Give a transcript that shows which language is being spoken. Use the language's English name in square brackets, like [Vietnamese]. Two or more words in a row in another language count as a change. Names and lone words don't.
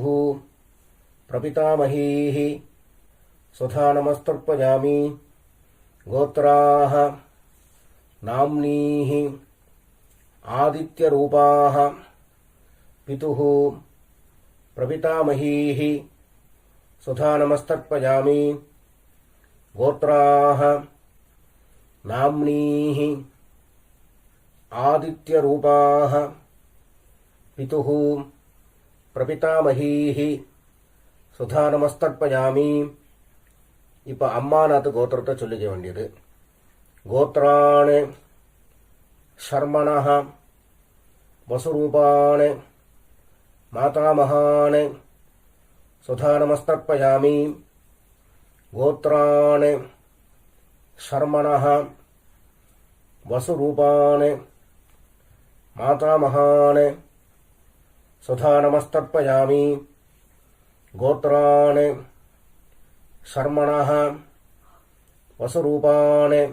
[Sanskrit] प्रपितामहीः सुधा नमस्तर्पयामि गोत्राः नाम्नीः आदित्यरूपाः पितुः प्रपितामहीः सुधा नमस्तर्पयामि गोत्राः नाम्नीः आदित्यरूपाः पितुः प्रपितामहीः सुधा नमस्तर्पयामि [Tamil] இப்போ அம்மாநாத்து கோத்திரத்தை சொல்லிக்க வேண்டியது [Sanskrit] கோத்ராணி शर्मणः वसुरूपान् मातामहान् सुधा नमस्तर्पयामि गोत्रान् शर्मणः वसुरूपान् मातामहान् सुधा नमस्तर्पयामि गोत्रान् शर्मणः वसुरूपान्